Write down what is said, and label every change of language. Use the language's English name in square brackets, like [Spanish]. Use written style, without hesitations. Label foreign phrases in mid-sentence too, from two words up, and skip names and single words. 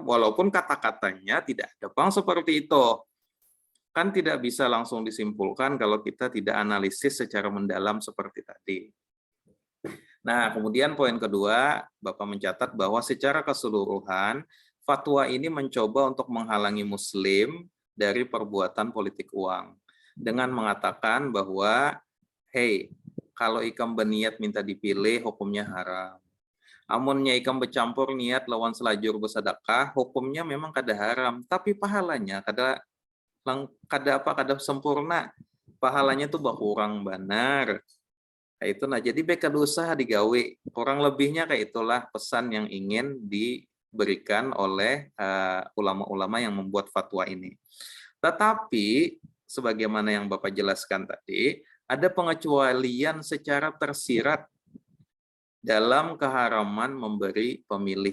[Indonesian] Walaupun kata-katanya tidak ada bang seperti itu. Kan tidak bisa langsung disimpulkan kalau kita tidak analisis secara mendalam seperti tadi. Nah, kemudian poin kedua, Bapak mencatat bahwa secara keseluruhan, fatwa ini mencoba untuk menghalangi Muslim dari perbuatan politik uang. Dengan mengatakan bahwa, hey, [Banjar] kalau ikam berniat minta dipilih, hukumnya haram. Amunnya ikam bercampur niat lawan selajur bersedekah, hukumnya memang kada haram, tapi pahalanya kada sempurna, pahalanya tuh berkurang benar. Kayak itu jadi beka usaha digawe, [Indonesian] kurang lebihnya kayak itulah pesan yang ingin diberikan oleh ulama-ulama yang membuat fatwa ini. Tetapi sebagaimana yang Bapak jelaskan tadi, ada pengecualian secara tersirat dalam keharaman memberi pemilih.